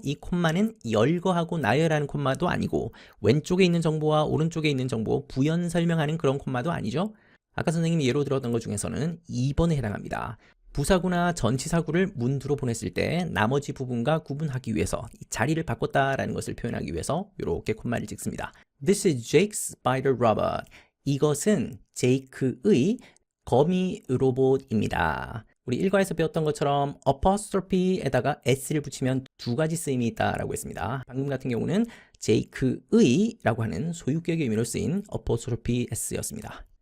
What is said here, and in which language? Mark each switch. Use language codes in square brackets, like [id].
[ko] 이 콤마는 열거하고 나열하는 콤마도 아니고 왼쪽에 있는 정보와 오른쪽에 있는 정보 부연 설명하는 그런 콤마도 아니죠. 아까 선생님이 예로 들었던 것 중에서는 2번에 해당합니다. 부사구나 전치사구를 문두로 보냈을 때 나머지 부분과 구분하기 위해서 자리를 바꿨다라는 것을 표현하기 위해서 이렇게 콤마를 찍습니다. [en] This is Jake's spider robot. [ko] 이것은 제이크의 거미 로봇입니다. 우리 일과에서 배웠던 것처럼 apostrophe에다가 s를 붙이면 두 가지 쓰임이 있다라고 했습니다. 방금 같은 경우는 제이크의 라고 하는 소유격의 의미로 쓰인 apostrophe s였습니다.